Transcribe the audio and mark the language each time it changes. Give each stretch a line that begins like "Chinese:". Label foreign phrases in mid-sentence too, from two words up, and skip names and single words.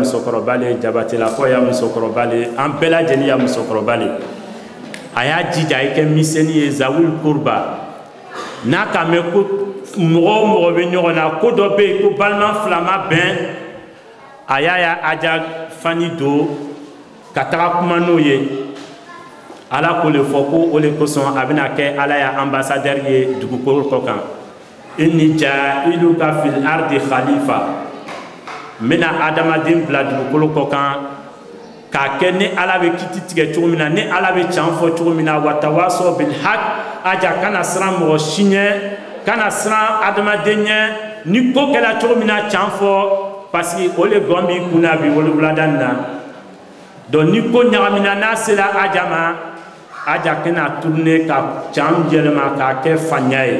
Bambara: musokɔrɔba le jabatilakaw ya musokɔrɔba le an bɛɛ lajɛlen ya musokɔrɔba le a y'a jija a ye kɛ misɛnnin ye zabul kurba n'a ka mɛn ko mɔgɔ o mɔgɔ bɛ ɲɔgɔn na ko dɔ bɛ yen ko balima fila ma bɛn a y'a aja fani don ka taga kuma n'o ye ala ko le fɔ ko o le kosɔn a bɛna kɛ ala ya ambassadeur ye dugukolo kɔ kan
Arabic: إني جاعل في الأرض خليفة
Bambara: n bɛna adamaden bila dugukolo kɔ kan k'a kɛ ni ala bɛ kiti tigɛ cogo min na ni ala bɛ can fɔ cogo min na
Arabic: وتواصوا بالحق
Bambara: aja kana siran mɔgɔ si ɲɛ kana siran adamaden ɲɛ ni ko kɛra cogo min na can fɔ
French: parce que
Bambara: o le gɔn b'i kun na bi wolowulada nin na donc ni ko ɲagamina n'a sera aja ma aja kɛna tourner ka can yɛlɛma k'a kɛ fanya ye